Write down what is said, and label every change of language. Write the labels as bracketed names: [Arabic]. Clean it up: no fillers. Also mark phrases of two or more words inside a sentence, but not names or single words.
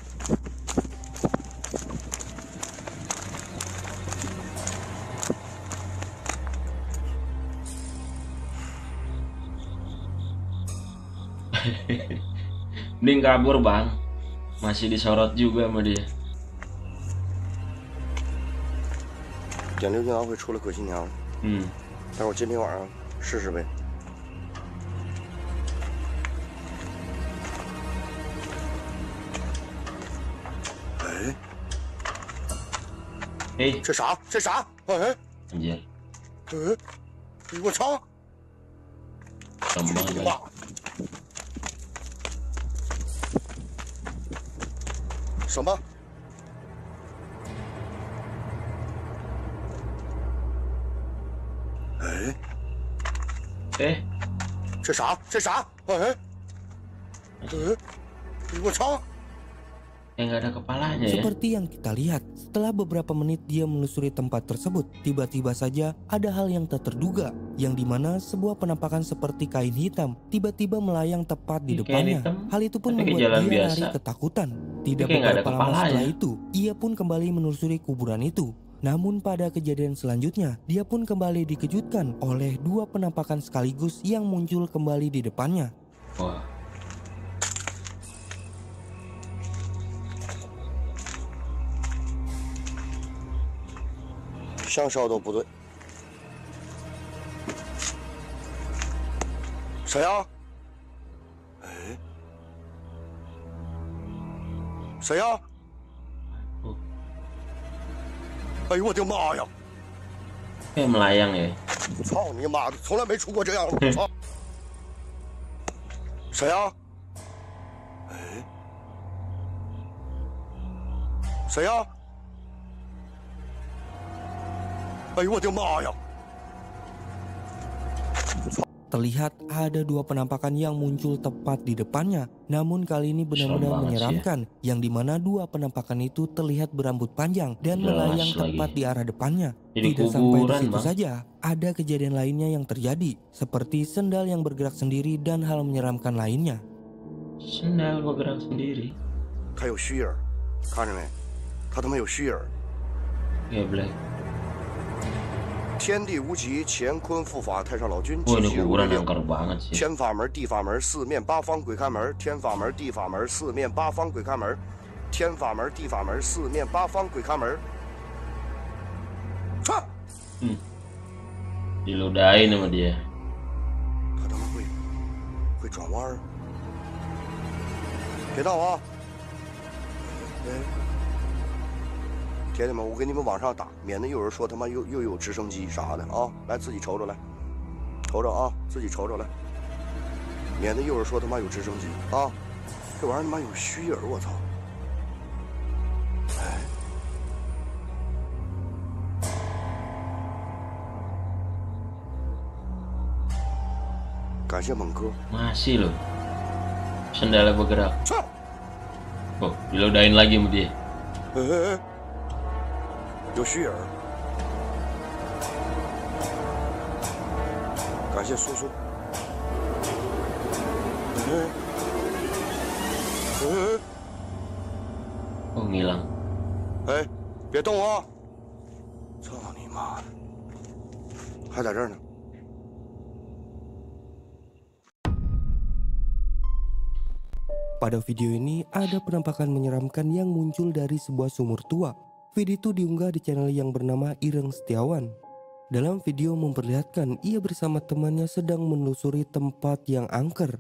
[Indonesian] Mending kabur bang, masih disorot juga sama dia. [Chinese] 点六经常会出来鬼新娘，但是我今天晚上试试呗。哎，这啥？这啥？哎， [Indonesian] anjir, [Chinese] 我操！ [Indonesian] gampang banget. [Chinese] 什么？这啥？这啥？我操！ [Indonesian] Nggak ada kepalanya ya. Seperti yang kita lihat, setelah beberapa menit dia menelusuri tempat tersebut, tiba-tiba saja ada hal yang tak terduga, yang dimana sebuah penampakan seperti kain hitam tiba-tiba melayang tepat di depannya. Hal itu pun membuat dia lari ketakutan. Tidak beberapa lama setelah itu, ia pun kembali menelusuri kuburan itu. Namun pada kejadian selanjutnya, dia pun kembali dikejutkan oleh dua penampakan sekaligus yang muncul kembali di depannya. Wah. [Chinese] 香烧都不对。谁呀？哎，谁呀？哎呦我的妈呀！ [Indonesian] Kayak melayang ya. [Chinese] 操你妈的，从来没出过这样的！操！谁呀？哎，谁呀？哎呦我的妈呀！ [Indonesian] Terlihat ada dua penampakan yang muncul tepat di depannya. Namun kali ini benar-benar menyeramkan, yang dimana dua penampakan itu terlihat berambut panjang dan melayang tepat di arah depannya. Tidak sampai di situ saja, ada kejadian lainnya yang terjadi, seperti sendal yang bergerak sendiri dan hal menyeramkan lainnya. Sendal bergerak sendiri. [Chinese] 他有虚影，看着没？他他妈有虚影。 [Indonesian] Geblek. [Chinese] 天地无极，乾坤复法，太上老君 [Indonesian] Wah, [Chinese] 继 [Indonesian] ini [Chinese] 续如 [Indonesian] kuburan [Chinese] 令。 [Indonesian] angker banget sih. [Chinese] 天法门、地法门，四面八方鬼看门。天法门、地法门，四面八方鬼看门。天法门、地法门，四面八方鬼看门。操！ [Indonesian] Diludahin sama dia. [Chinese] 他他妈会转弯儿？别闹啊！铁铁们，我给你们往上打，免得有人说他妈又有直升机啥的啊！来，自己瞅瞅来，瞅瞅啊，自己瞅瞅来，免得有人说他妈有直升机啊！这玩意儿他妈有虚影，我操！哎，感谢猛哥。 [Indonesian] Masih loh. Sendalnya bergerak. Oh, diludahin lagi sama dia. [Chinese] 哎，有虚影。感谢叔叔。 [Indonesian] Oh, ngilang. [Chinese] 哎，别动啊！操你妈的，还在这儿呢。 [Indonesian] Pada video ini ada penampakan menyeramkan yang muncul dari sebuah sumur tua. Video itu diunggah di channel yang bernama Ireng Setiawan. Dalam video memperlihatkan ia bersama temannya sedang menelusuri tempat yang angker.